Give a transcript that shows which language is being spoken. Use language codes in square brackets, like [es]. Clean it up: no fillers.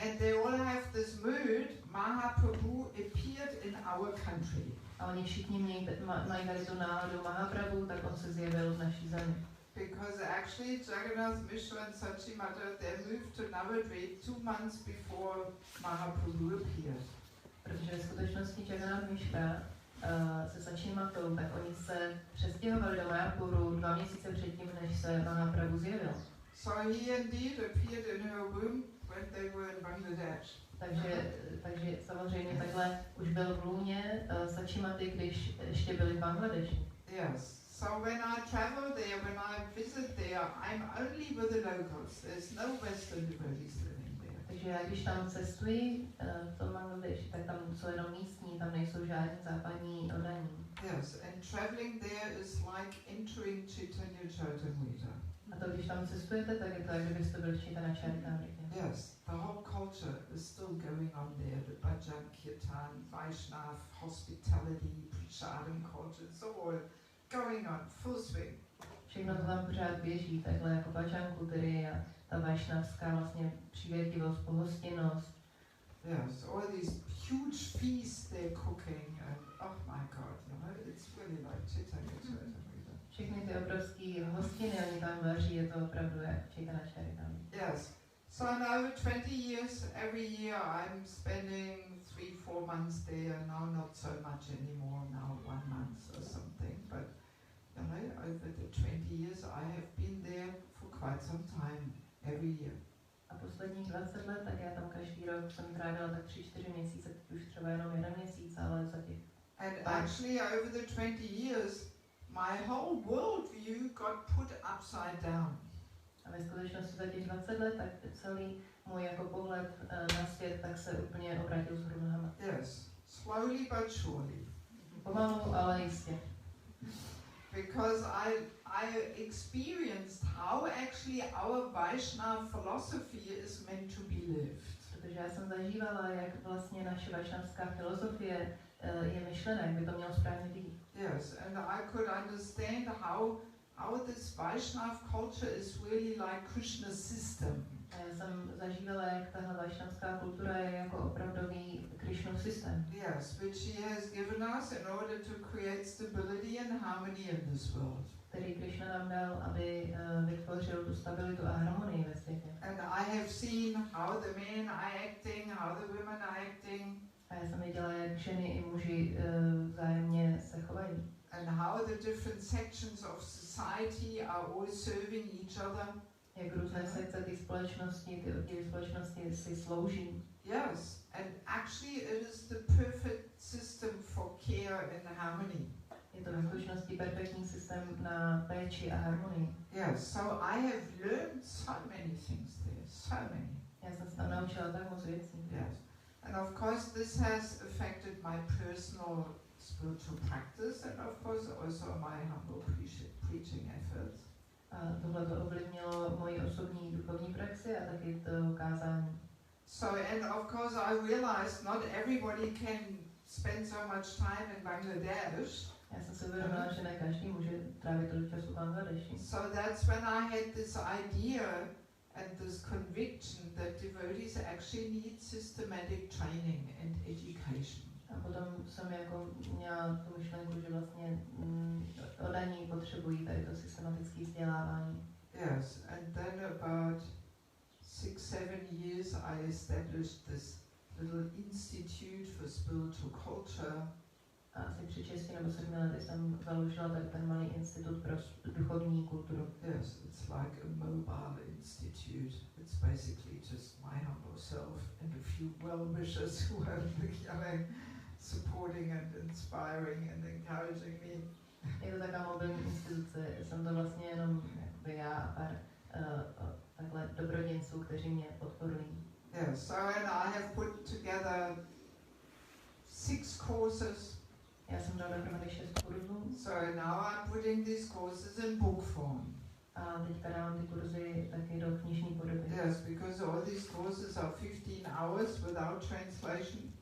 [en] And they all have this mood, Mahaprabhu appeared in our country. [cs] A oni všichni mají tady tu náladu Mahaprabhu, tak on se zjevil v naší zemi. [en] Because actually Jagannath Mishra and Sachi Mata, they moved to Navadvip 2 months before Mahaprabhu appeared. [cs] Protože v skutečnosti Jagannath Mishra se Sachimatou, tak oni se přestěhovali do Mayapuru 2 měsíce předtím, než se Mahaprabhu zjevil. [en] So he indeed appeared in her womb when they were in Bangladesh. [cs] Takže samozřejmě takhle už byl v lůně Sachimaty, když ještě byli v Bangladeši. [en] Yes. So when I travel there, when I visit there, I'm only with the locals. There's no Western devotees living there. [cs] Takže já když tam cestuji v tom Bangladeši, tak tam jsou jenom místní, tam nejsou žádní západní oddaní. [en] Yes, and traveling there is like entering Chaitanya Charitamrita. [cs] A to když tam cestujete, tak je to, jak kdybyste byli v Chaitanya Charitamritě. [en] Yes, the whole culture is still going on there. The bhajan, kirtan, Vaishnav, hospitality, prasadam culture, it's all going on, full swing. [cs] Všechno to tam pořád běží, takhle jako bhajan kultury a ta vašnavská vlastně přívětivost, pohostinnost. [en] Yes, all these huge feasts they're cooking, and oh my God, you know, it's really like Chaitanya Charitamrita. [cs] Všechny ty obrovské hostiny, oni tam vaří, je to opravdu jak Chaitanya Charitamrita. [en] Yes. So in over 20 years, every year I'm spending 3-4 months there. Now not so much anymore, now 1 month or something. But you know, over the 20 years I have been there for quite some time, every year. [cs] A posledních 20 let, tak já tam každý rok jsem trávila tak 3-4 měsíce, teď už třeba jenom 1 měsíc, ale za těch. [en] And actually over the 20 years, my whole worldview got put upside down. [cs] A ve skutečnosti za těch 20 let, tak celý můj jako pohled na svět, tak se úplně obrátil z nohama. [en] Yes, slowly but surely. [cs] Pomalu, ale jistě. [en] Because I experienced how actually our Vaishnava philosophy is meant to be lived. [cs] Protože já jsem zažívala, jak vlastně naše vašnavská filozofie je myšlená, jak by to mělo správně být. [en] Yes, and I could understand how this Vaishnava culture is really like Krishna's system. [cs] A já jsem zažívala, jak tahle vašnavská kultura je jako opravdový Krishnův systém. [en] Yes, which he has given us in order to create stability and harmony in this world. [cs] Který Krishna nám dal, aby vytvořil tu stabilitu a harmonii ve světě. [en] And I have seen how the men are acting, how the women are acting. [cs] A já jsem viděla, jak ženy i muži vzájemně se chovají. [en] And how the different sections of society are all serving each other. [cs] Jak různé sekce ty společnosti si slouží. [en] Yes, and actually it is the perfect system for care and harmony. [cs] Je to ve skutečnosti perfektní systém na péči a harmonii. [en] Yes, so I have learned so many things there, so many. [cs] Já jsem se tam naučila tak moc věcí. [en] Yes, and of course this has affected my personal spiritual practice and of course also my humble preaching efforts. [cs] A tohle to ovlivnilo moji osobní duchovní praxi a taky to kázání. [en] So and of course I realized not everybody can spend so much time in Bangladesh. [cs] Já jsem si uvědomila, že ne každý může trávit tolik času v Bangladeši. [en] So that's when I had this idea and this conviction that devotees actually need systematic training and education. [cs] A potom jsem jako měla tu myšlenku, že vlastně oddaní potřebují tady to systematické vzdělávání. [en] Yes, and then about 6-7 years, I established this little institute for spiritual culture. [cs] A asi před 6 nebo 7 lety jsem založila ten malý institut pro duchovní kulturu. [en] Yes, it's like a mobile institute. It's basically just my humble self and a few well-wishers who are supporting and inspiring and encouraging me. [cs] Je to taková mobilní instituce, jsem to vlastně jenom já a pár takhle dobroděnců, kteří mě podporují. [en] Yeah, so and I have put together 6 courses. [cs] Já jsem dala dohromady 6 kurzů. [en] So now I'm putting these courses in book form. [cs] A teďka dávám ty kurzy taky do knižní podoby. [en] Yes, because all these courses are 15 hours without translation.